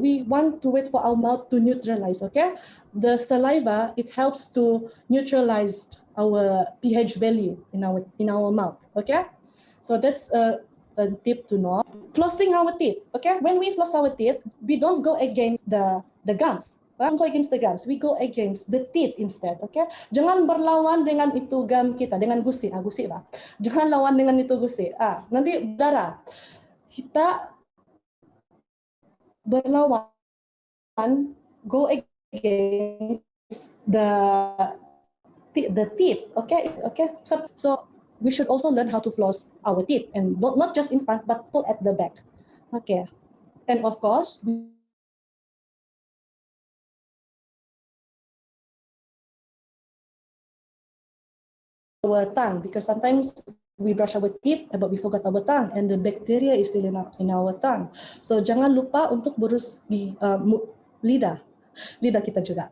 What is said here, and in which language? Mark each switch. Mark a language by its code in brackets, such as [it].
[en] We want to wait for our mouth to neutralize, okay? The saliva, it helps to neutralize our pH value in our mouth, okay? So that's a tip to know. Flossing our teeth, okay? When we floss our teeth, we don't go against the gums. We don't go against the gums, we go against the teeth instead, okay? [ms] Jangan berlawan dengan itu gum kita, dengan gusi, gusi lah. Jangan lawan dengan itu gusi, nanti darah. Kita berlawan, [en] go against the teeth, okay? So we should also learn how to floss our teeth, and not just in front, but also at the back, okay? And of course, our tongue, because sometimes we brush our teeth, but we forgot our tongue, and the bacteria is still in our tongue. [ms] So jangan lupa untuk burus di lidah kita juga.